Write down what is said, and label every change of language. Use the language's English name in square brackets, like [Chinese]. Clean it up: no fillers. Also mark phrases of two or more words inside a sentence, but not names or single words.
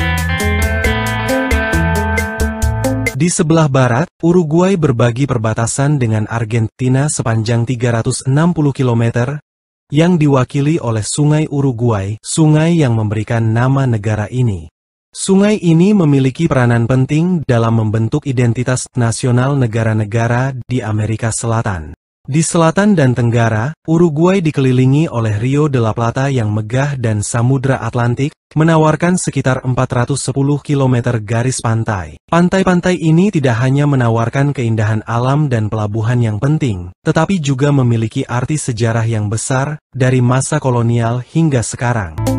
[Indonesian] Di sebelah barat, Uruguay berbagi perbatasan dengan Argentina sepanjang 360 km, yang diwakili oleh Sungai Uruguay, sungai yang memberikan nama negara ini. Sungai ini memiliki peranan penting dalam membentuk identitas nasional negara-negara di Amerika Selatan. Di selatan dan tenggara, Uruguay dikelilingi oleh Rio de la Plata yang megah dan Samudra Atlantik, menawarkan sekitar 410 km garis pantai. Pantai-pantai ini tidak hanya menawarkan keindahan alam dan pelabuhan yang penting, tetapi juga memiliki arti sejarah yang besar, dari masa kolonial hingga sekarang.